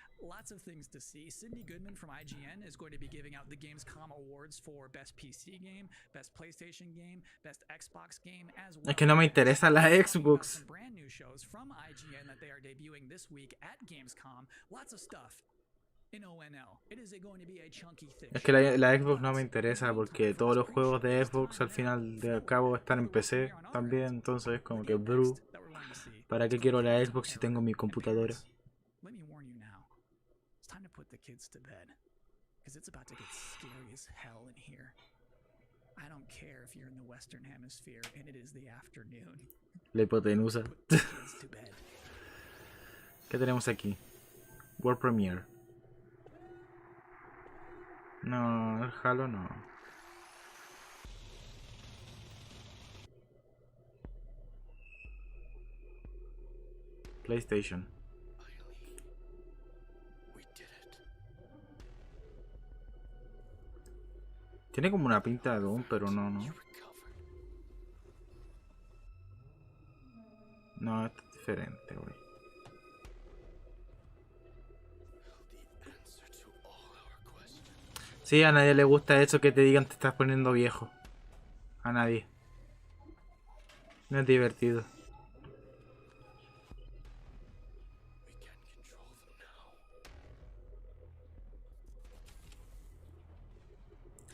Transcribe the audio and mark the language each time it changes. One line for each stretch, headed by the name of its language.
English: Lots of things to see. Cindy Goodman from IGN is going to be giving out the Gamescom awards for Best PC Game, Best PlayStation Game, Best Xbox Game, as well.
Spanish: Es que no me interesa la
English: Talking about
Spanish: Xbox.
English: some brand new shows from IGN that they are debuting this week at Gamescom. Lots of stuff. In ONL. It is going to be a chunky thing.
Spanish: Es que la Xbox no me interesa porque todos los juegos de Xbox al final de cabo están en PC también, entonces es como que bro, ¿para qué quiero la Xbox si tengo mi computadora?
English: Let me warn you now. It's time to put the kids to bed. Because it's about to get scary as hell in here. I don't care if you're in the Western Hemisphere and it is the afternoon.
Spanish: La hipotenusa.
English: Put the kids to bed.
Spanish: ¿Qué tenemos aquí?
English: World Premiere.
Spanish: No, el Halo no.
English: PlayStation. We did it.
Spanish: Tiene como una pinta de Doom, pero no.
English: Recovered.
Spanish: No, es diferente, güey.
English: The answer to all our questions.
Spanish: Sí, a nadie le gusta eso que te digan te estás poniendo viejo. A nadie. No es divertido.
English: We can control them now.